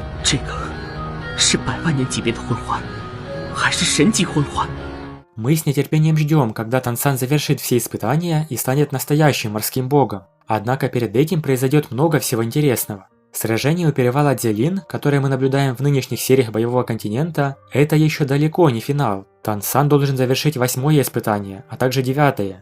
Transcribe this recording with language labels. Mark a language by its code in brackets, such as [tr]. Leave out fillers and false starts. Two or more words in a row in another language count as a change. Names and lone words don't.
[zh] 这个是100万年级别的魂环，还是神级魂环？ [ru] Мы с нетерпением ждем, когда Тансан завершит все испытания и станет настоящим морским богом. Однако перед этим произойдет много всего интересного. Сражение у перевала Дзелин, которое мы наблюдаем в нынешних сериях Боевого континента, это еще далеко не финал. Тансан должен завершить 8-е испытание, а также 9-е.